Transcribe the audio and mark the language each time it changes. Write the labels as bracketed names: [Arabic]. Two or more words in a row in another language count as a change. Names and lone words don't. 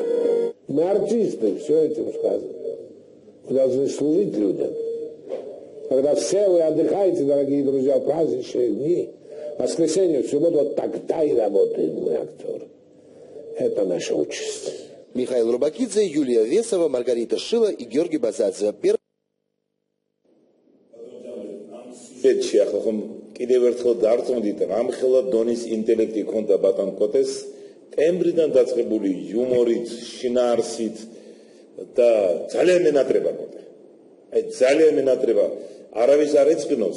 [Russian] Мы артисты, все этим сказано. Вы должны служить людям. Когда все вы отдыхаете, дорогие друзья, в праздничные дни, в воскресенье, в субботу, вот тогда и работает мы, актеры. Это наша участь. Михаил Рубакидзе, Юлия Весова, Маргарита Шила и Георгий Базадзе. [Georgian] კიდევ ერთხელ დარწმუნდით, რამხელა დონის ინტელექტი ჰქონდა ბატონ კოტეს, ტემბრიდან დაწყებული იუმორით, შინაარსით და ძალიან მენატრება კოტე. აი ძალიან მენატრება. არავის არ ეწყინოს.